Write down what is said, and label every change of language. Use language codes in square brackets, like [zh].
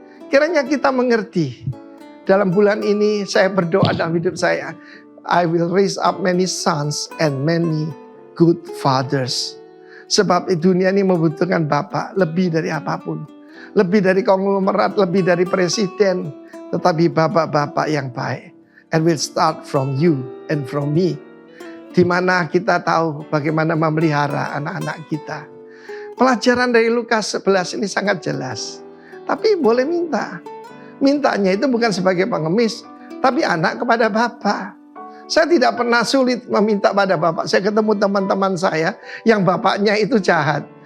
[id] Kiranya kita mengerti. Dalam bulan ini saya berdoa dalam hidup saya, [en] I will raise up many sons and many good fathers. [id] Sebab dunia ini membutuhkan Bapa lebih dari apapun. Lebih dari konglomerat, lebih dari presiden. Tetapi Bapak-Bapak yang baik. [en] And will start from you and from me. [id] Di mana kita tahu bagaimana memelihara anak-anak kita. Pelajaran dari Lukas 11 ini sangat jelas. Tapi boleh minta. Mintanya itu bukan sebagai pengemis, tapi anak kepada Bapa. Saya tidak pernah sulit meminta pada Bapak. Saya ketemu teman-teman saya yang bapaknya itu jahat.